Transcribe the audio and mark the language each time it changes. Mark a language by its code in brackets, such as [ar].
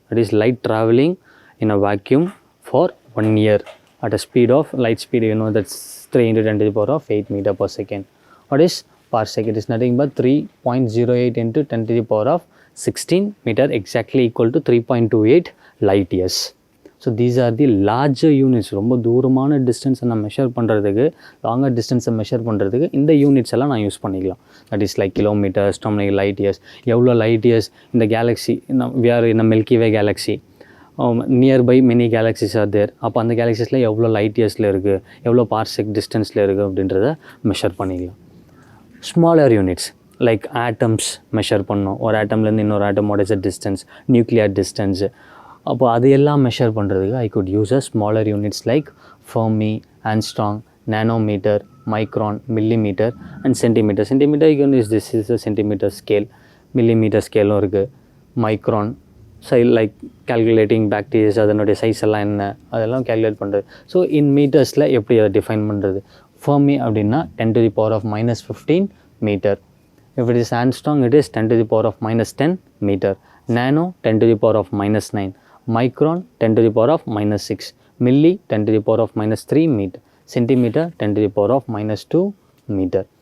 [en] That is light traveling in a vacuum for 1 year at a speed of light speed, you know, that's 3 into 10 to the power of 8 meter per second. What is parsec? It is nothing but 3.08 into 10 to the power of 16 meter, exactly equal to 3.28 light years. So these are the larger units. [ta] ரொம்ப தூரமான டிஸ்டன்ஸை நான் measure பண்ணுறதுக்கு, longer டிஸ்டன்ஸை measure பண்ணுறதுக்கு இந்த units எல்லாம் நான் use பண்ணிக்கலாம். [en] that is like kilometre, astronomical light years, [ta] எவ்வளோ லைட் இயர்ஸ் இந்த Galaxy, [en] We are in milky way galaxy, nearby many galaxies are there. [ta] அப்போ அந்த கேலக்ஸிஸில் எவ்வளோ லைட் இயர்ஸில் இருக்குது, எவ்வளோ பார்செக் டிஸ்டன்ஸில் இருக்குது அப்படின்றத மெஷர் பண்ணிக்கலாம். [en] smaller units like atoms [ta] measure பண்ணோம். ஒரு ஆட்டம்லேருந்து இன்னொரு ஆட்டம் [en] what is a distance, [ta] nuclear distance. அப்போ அது எல்லாம் மெஷர் பண்ணுறதுக்கு [en] I could use a smaller units like fermi, angstrom, nanometre, micron, millimetre and centimetre. Centimetre you can use this is a centimetre scale. [ta] Millimetre ஸ்கேலும் இருக்குது. [en] micron like calculating bacterias, [ta] அதனுடைய size எல்லாம் என்ன அதெல்லாம் calculate பண்ணுறது. So in மீட்டர்ஸில் எப்படி அதை define பண்ணுறது? [en] fermi [ta] அப்படின்னா [en] 10 to the power of minus 15 meter. If it is Armstrong, it is 10 to the power of minus 10 meter. Nano, 10 to the power of minus 9. Micron, 10 to the power of minus 6. Milli, 10 to the power of minus 3 meter. Centimeter, 10 to the power of minus 2 meter.